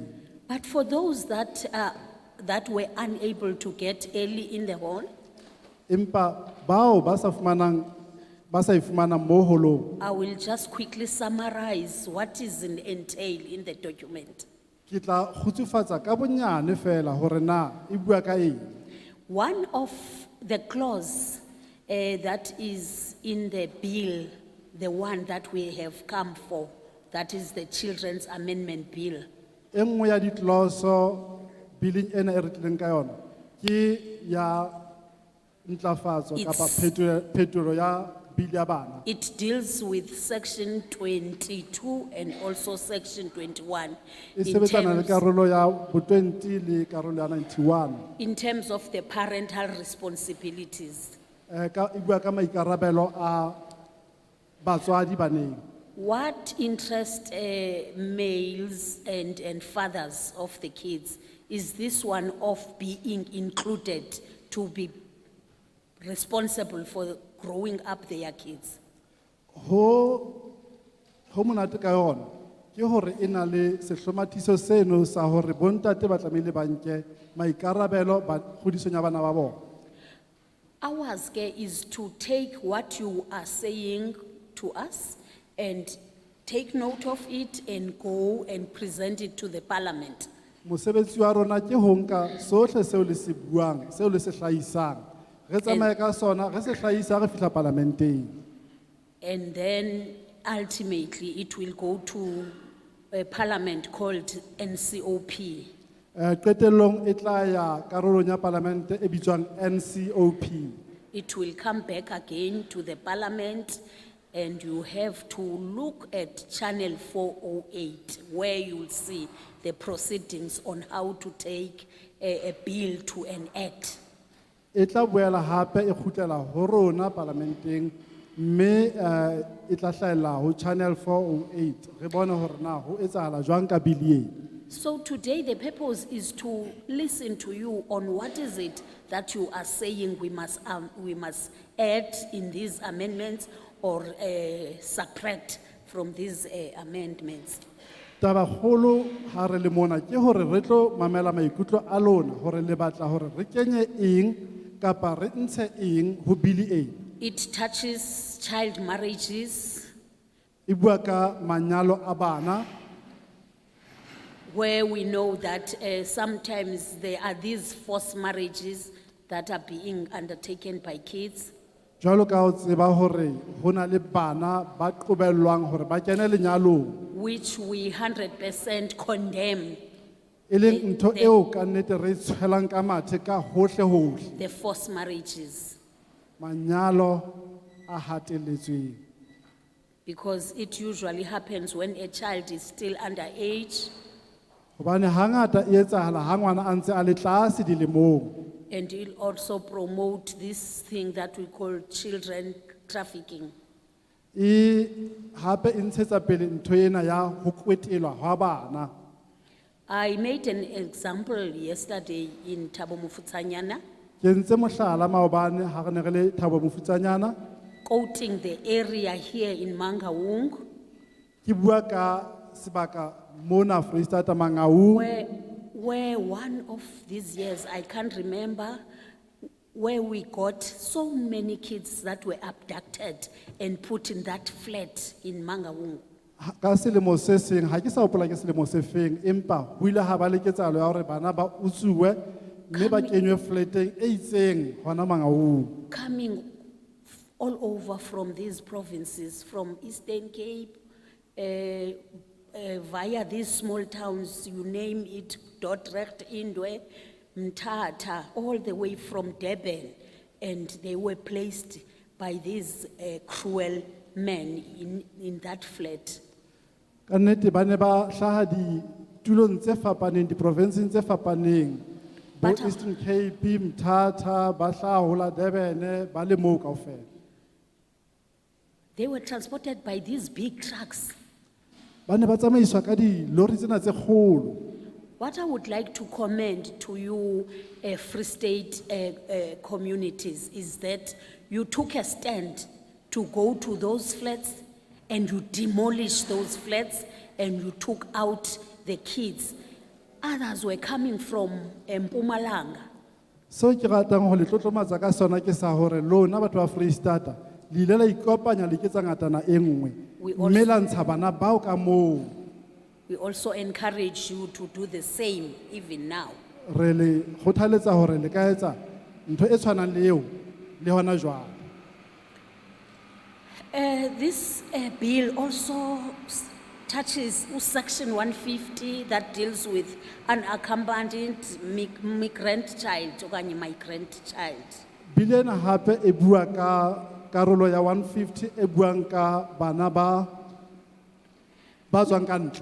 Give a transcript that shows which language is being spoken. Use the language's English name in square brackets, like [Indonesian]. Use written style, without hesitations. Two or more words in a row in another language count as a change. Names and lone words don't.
[English] But for those that were unable to get early in the hall, [Southern Sotho] Empa bao ba sa e fumanang mo holong, [English] I will just quickly summarize what is entailed in the document. [Southern Sotho] ke tla khutsufatsa ka bonyane fela hore na e bua ka eng. [English] One of the clause that is in the bill, the one that we have come for, that is the Children's Amendment Bill. [Southern Sotho] E nngwe ya ditloso billing ena e re tlileng ka yona ke ya ntlafatso kapa phetolo ya bili ya bana. [English] It deals with section 22 and also section 21 [Southern Sotho] E sebetsana le karolo ya bo 20 le karolo ya 91. [English] in terms of the parental responsibilities. [Southern Sotho] E bua ka maikarabelo a batswadi baneng. [English] What interests males and fathers of the kids is this one of being included to be responsible for growing up their kids. [Southern Sotho] Ho monate ka yona ke hore e na le sehlomathiso seno sa hore bontate ba tlamehile ba nke maikarabelo ba kgodisong ya bana ba bona. [English] Ours is to take what you are saying to us and take note of it and go and present it to the parliament. [Southern Sotho] Mosebetsi wa rona ke ho nka sohle seo le se buang, seo le se hlahisang. Re tsamaye ka sona, re se hlahisa re fihla parlamenteng. [English] And then ultimately it will go to a parliament called NCOP. [Southern Sotho] Qetellong e tla ya karolong ya parlamente e bitswang NCOP. [English] It will come back again to the parliament and you have to look at channel 408 where you'll see the proceedings on how to take a bill to an act. [Southern Sotho] E tla boela hape e khutlela ho rona parlamenteng mme e tla hlahella ho channel 408 re bone hore na ho etsahala jwang ka bili e. [English] So today the purpose is to listen to you on what is it that you are saying we must add in these amendments or subtract from these amendments. [Southern Sotho] Taba kgolo ha re le mona ke hore re tlo mamela maikutlo a lona hore le batla hore re kenye eng kapa re ntshe eng ho bili e. [English] It touches child marriages, [Southern Sotho] E bua ka manyalo a bana [English] where we know that sometimes there are these forced marriages that are being undertaken by kids. [Southern Sotho] jwalo ka o tseba hore ho na le bana ba qobellwang hore ba kene lenyalong, [English] Which we 100% condemn, [Southern Sotho] e leng ntho eo ka nnete re tshwelang ka mathe ka hohle hohle. [English] the forced marriages, [Southern Sotho] Manyalo a hatelletsweng. [English] because it usually happens when a child is still underage [Southern Sotho] Hobane hangata e etsahala ha ngwana a ntse a le tlase dilemong. [English] and it'll also promote this thing that we call children trafficking. [Southern Sotho] E hape e ntshetsa pele ntho ena ya ho kwetelwa ha bana. [English] I made an example yesterday in Thabo Mofutsanyana, [Southern Sotho] Ke ntse mohlala maobane ha re ne re le Thabo Mofutsanyana, [English] quoting the area here in Mangaung, [Southern Sotho] ke Ki bua ka sebaka mona Freistata Mangaung. [English] Where one of these years, I can't remember, where we got so many kids that were abducted and put in that flat in Mangaung. [Southern Sotho] Ka selemo se seng, ha ke sa hopola ke selemo se feng, empa ho ile ha ba le ketsahalo ya hore bana ba utsuwe mme ba kenywe flateng e itseng hona Mangaung. [English] Coming all over from these provinces, from Eastern Cape, via these small towns, you name it, Dordrecht, Indwe, Mthatha, all the way from Durban, and they were placed by these cruel men in that flat. [Southern Sotho] Ka nnete ba ne ba hlaha ditulong tse fapaneng, diprovinseng tse fapaneng, bo But, Eastern Cape, Mthatha, ba hlaha hola Durban, ba le moo kaofela. [English] They were transported by these big trucks. [Southern Sotho] Ba ne ba tsamaiswa ka dilori tsena tse kgolo. [English] What I would like to commend to you, Free State communities, is that you took a stand to go to those flats and you demolished those flats and you took out the kids. Others were coming from Mpumalanga. [Southern Sotho] So ke ratang ho le tlotlomatsa ka sona ke sa hore lona batho ba Freistata le ile la ikopanya le ke tsa ngatana e nngwe. [English] We also- [Southern Sotho] Mme la ntsha bana bao ka moo. [English] We also encourage you to do the same even now. [Southern Sotho] Re le kgothaletsa hore le ka etsa ntho e tshwanang le eo le hona jwale. [English] This bill also touches section 150 that deals with unaccompanied migrant child okanye migrant child. [Southern Sotho] Bile ena hape e bua ka karolo ya 150 e buang ka bana ba tswang ka ntle.